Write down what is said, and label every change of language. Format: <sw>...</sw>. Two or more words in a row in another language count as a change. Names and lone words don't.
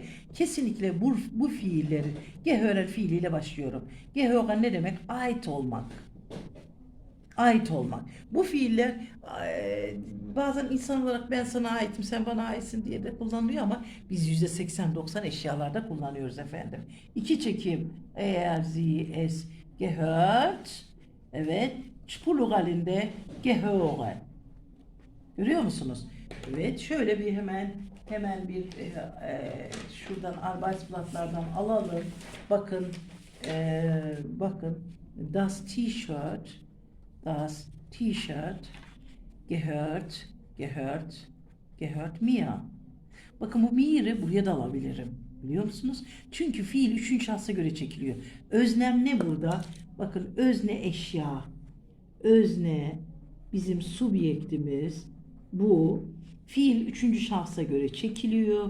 <tr>Kesinlikle bu fiillerin Gehören fiiliyle başlıyorum. Gehören ne demek? Ait olmak. Ait olmak. Bu fiiller bazen insan olarak ben sana aitim, sen bana aitsin diye de kullanılıyor ama biz %80-90 eşyalarda kullanıyoruz efendim. İki çekim, eğer</tr> <de>sie es gehört,</de> <tr>evet, pluralinde gehören. Görüyor musunuz? Evet, şöyle bir hemen bir şuradan Arbeitsblatt'lardan alalım. Bakın, bakın,</tr> <de>das T-shirt gehört mir.</de> <tr>Bakın, bu mir'i buraya da alabilirim. Biliyor musunuz? Çünkü fiil üçüncü şahsa göre çekiliyor. Öznem ne burada? Bakın, özne eşya. Özne bizim subjektimiz. Bu fiil üçüncü şahsa göre çekiliyor.</tr>